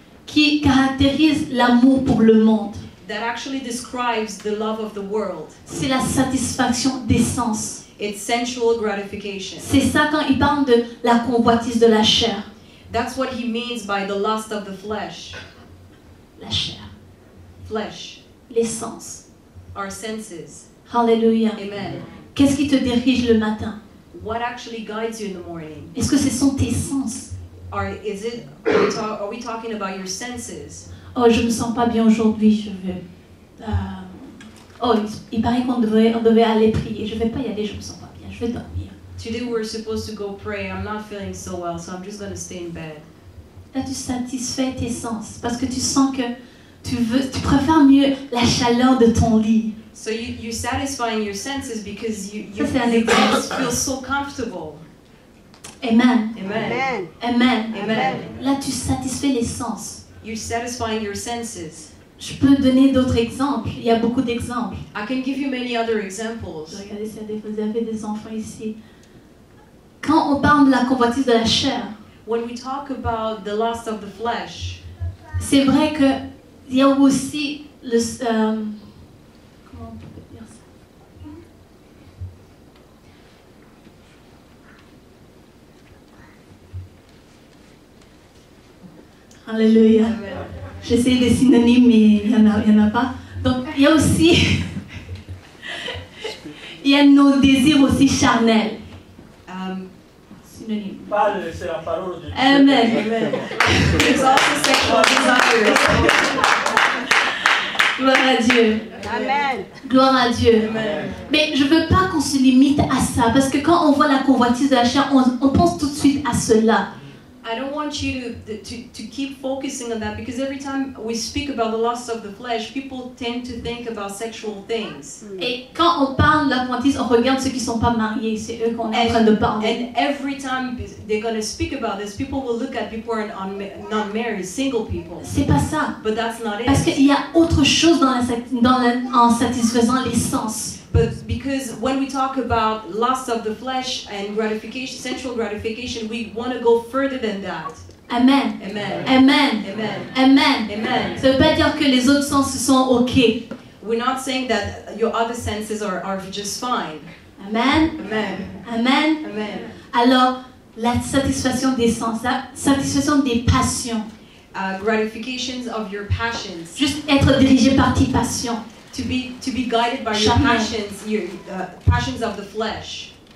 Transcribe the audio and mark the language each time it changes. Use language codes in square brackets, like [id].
[fr] qui caractérise l'amour pour le monde, [en] that actually describes the love of the world, [fr] c'est la satisfaction des sens. [en] it's sensual gratification. [fr] C'est ça quand il parle de la convoitise de la chair. [en] That's what he means by the lust of the flesh. [fr] La chair, [en] Flesh, [fr] les sens. [en] our senses. [fr] Alléluia. Amen. Qu'est-ce qui te dirige le matin? [en] What actually guides you in the morning? [fr] Est-ce que ce sont tes sens? [en] Are we talking about your senses? [fr] Oh, je me sens pas bien aujourd'hui, je veux. Oh, il paraît qu'on devait aller prier. Je vais pas y aller, je me sens pas bien. Je vais dormir. [en] Today we're supposed to go pray. I'm not feeling so well, so I'm just going to stay in bed. [fr] là tu satisfais tes sens parce que tu sens que tu préfères mieux la chaleur de ton lit. [en] So you're satisfying your senses because you [fr] Ça, c'est un exemple. [en] feel so comfortable. Amen. Amen. Amen. Amen. [fr] Là tu satisfais les sens. [en] You're satisfying your senses. [fr] Je peux donner d'autres exemples. Il y a beaucoup d'exemples. [en] I can give you many other examples. [fr] Regardez si vous avez des enfants ici. Quand on parle de la convoitise de la chair, [en] When we talk about the lust of the flesh, [fr] c'est vrai qu'il y a aussi le... comment on peut dire ça? Alléluia. Amen. J'essaie des synonymes, mais il n'y en a pas. Donc, il y a aussi... il y a nos désirs aussi charnels. Synonyme. C'est la parole de Dieu. Amen. Amen. [en] There's also sexual desires. [fr] Gloire à Dieu. Amen. Gloire à Dieu. Amen. Mais je ne veux pas qu'on se limite à ça, parce que quand on voit la convoitise de la chair, on pense tout de suite à cela. [en] I don't want you to keep focusing on that because every time we speak about the lust of the flesh, people tend to think about sexual things. [fr] Et quand on parle de la convoitise, on regarde ceux qui ne sont pas mariés, c'est eux qu'on est en train de parler. [en] And every time they're going to speak about this, people will look at people who are not married, single people. [fr] C'est pas ça. [en] But that's not [fr] Parce [en] it. [fr] qu'il y a autre chose en satisfaisant les sens. [en] But because when we talk about lust of the flesh and gratification, sensual gratification, we want to go further than that. Amen. Amen. Amen. Amen. Amen. Amen. [fr] Ça ne veut pas dire que les autres sens sont OK. [en] We're not saying that your other senses are just fine. Amen. Amen. Amen. Amen. [fr] Alors, la satisfaction des sens, la satisfaction des passions. [en] Gratifications of your passions. [fr] Juste être dirigé par tes passions. [en] To be guided by your [fr] Charnel. [en] passions, your passions of the flesh.